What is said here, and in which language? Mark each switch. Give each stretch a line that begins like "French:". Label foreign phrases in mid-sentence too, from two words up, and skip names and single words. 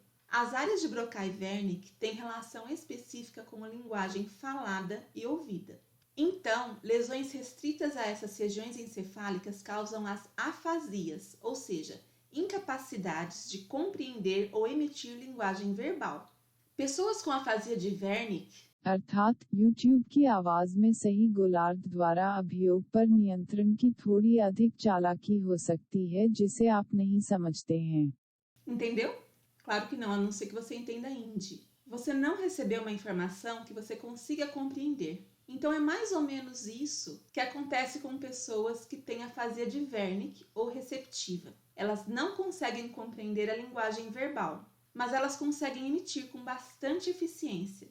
Portuguese: As áreas de Broca e Wernicke têm relação específica com a linguagem falada e ouvida. Então, lesões restritas a essas regiões encefálicas causam as afasias, ou seja, incapacidades de compreender ou emitir linguagem verbal. Pessoas com afasia de Wernicke,
Hindi: अर्थात YouTube की आवाज में सही गोलार्ध द्वारा अभियोग पर नियंत्रण की थोड़ी अधिक चालाकी हो सकती है जिसे आप नहीं समझते हैं.
Portuguese: Entendeu? Claro que não, a não ser que você entenda hindi. Você não recebeu uma informação que você consiga compreender. Então é mais ou menos isso que acontece com pessoas que têm afasia de Wernicke ou receptiva. Elas não conseguem compreender a linguagem verbal, mas elas conseguem emitir com bastante eficiência.